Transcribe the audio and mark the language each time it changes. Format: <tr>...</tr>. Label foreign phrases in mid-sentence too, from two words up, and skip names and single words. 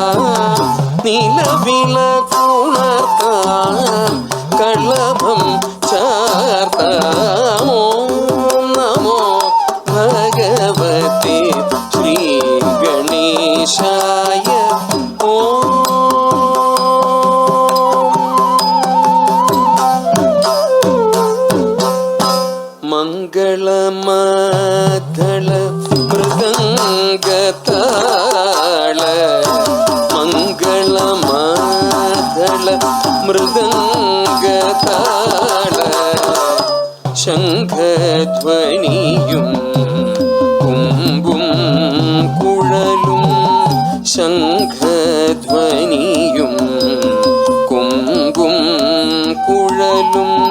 <ml>നിലവിളക്കുണർത്താം കളഭം ചാർത്ത.</ml> <sa>ഓം നമോ ഭഗവത്തെ ശ്രീ ഗണേശായ.</sa> <ml>ഓം മംഗളമദ്ദള മൃദംഗതാള. ಮಂಗಳಮದ್ದಳ മൃദംഗതാള. ശംഖധ്വനിയും കുമ്പും കുഴലും. ശംഖധ്വനിയും കുമ്പും കുഴലും.</ml>